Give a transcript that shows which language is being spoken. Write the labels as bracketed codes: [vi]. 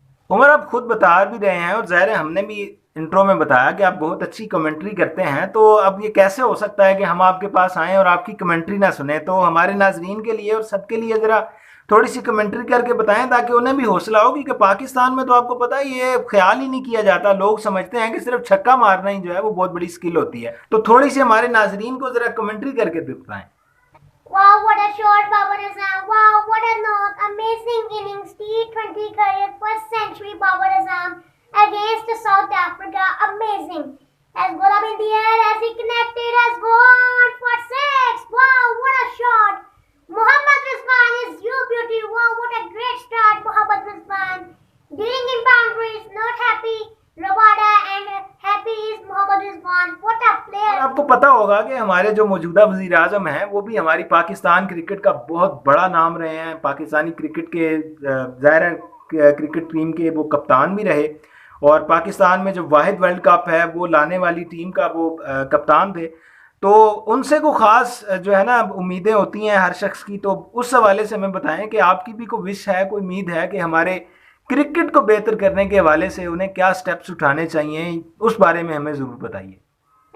[ur] عمر آپ خود بتا بھی رہے ہیں اور ظاہر ہے ہم نے بھی انٹرو میں بتایا کہ آپ بہت اچھی کمنٹری کرتے ہیں، تو اب یہ کیسے ہو سکتا ہے کہ ہم آپ کے پاس آئیں اور آپ کی کمنٹری نہ سنیں؟ تو ہمارے ناظرین کے لیے اور سب کے لیے ذرا تھوڑی سی کمنٹری کر کے بتائیں تاکہ انہیں بھی حوصلہ ہو، کیونکہ پاکستان میں تو آپ کو پتہ ہے یہ خیال ہی نہیں کیا جاتا، لوگ سمجھتے ہیں کہ صرف چھکا مارنا ہی جو ہے وہ بہت بڑی سکل ہوتی ہے۔ تو تھوڑی سی ہمارے ناظرین کو ذرا کمنٹری کر کے بتائیں۔ [en] Wow, what a shot, Babar Azam! Wow, what a knock! Amazing innings, T20 career, first century Babar Azam against South Africa. Amazing! Has got up in the air, as he connected, has gone for six. Wow, what a shot! Mohammad Rizwan is your beauty. Wow, what a great start, Mohammad Rizwan. Dealing in boundaries, not happy. Rabada and happy is Mohammad Rizwan. What a player! [ur] اور آپ کو پتا ہوگا کہ ہمارے جو موجودہ وزیر اعظم ہیں وہ بھی ہماری پاکستان کرکٹ کا بہت بڑا نام رہے ہیں، پاکستانی کرکٹ کے ظاہر کرکٹ ٹیم کے وہ کپتان بھی رہے، اور پاکستان میں جو واحد ورلڈ کپ ہے وہ لانے والی ٹیم کا وہ کپتان تھے۔ تو ان سے کوئی خاص جو ہے نا امیدیں ہوتی ہیں ہر شخص کی، تو اس حوالے سے ہمیں بتائیں کہ آپ کی بھی کوئی وش ہے، کوئی امید ہے کہ ہمارے کرکٹ کو بہتر کرنے کے حوالے سے انہیں کیا سٹیپس اٹھانے چاہیے، اس بارے میں ہمیں ضرور بتائیے۔